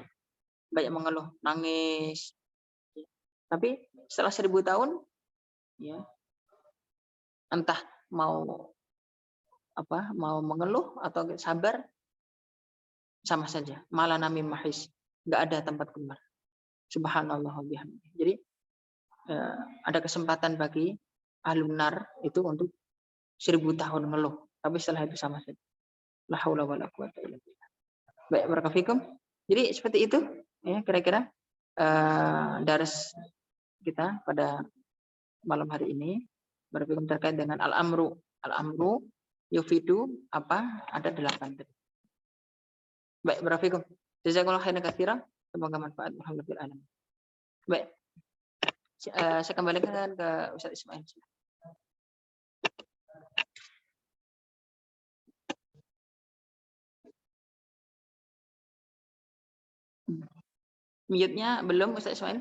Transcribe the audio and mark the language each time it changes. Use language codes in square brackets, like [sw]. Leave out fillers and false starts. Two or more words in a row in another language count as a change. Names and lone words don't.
[id] Banyak mengeluh, nangis. Tapi setelah 1000 tahun ya entah mau mengeluh atau sabar sama saja. Malah nami mahis, enggak ada tempat kembar. [ar] سبحان الله وبحمده. [id] Jadi ada kesempatan bagi [ar] أهل النار [id] itu untuk 1000 tahun ngeluh, tapi setelah itu sama saja. [ar] لا حول ولا قوة إلا بالله. [id] Baik, barakallahu. Jadi seperti itu ya kira-kira daras kita pada malam hari ini berbicara terkait dengan al-amru. [ar] الأمر يفيد [id] apa? Ada 8 tadi. Baik, barakallahu. [ar] جزاك الله خيرا كثيرا. [id] Semoga manfaat. Alhamdulillah. Baik. Saya kembalikan ke Ustaz Ismail. Mute-nya belum Ustaz Ismail?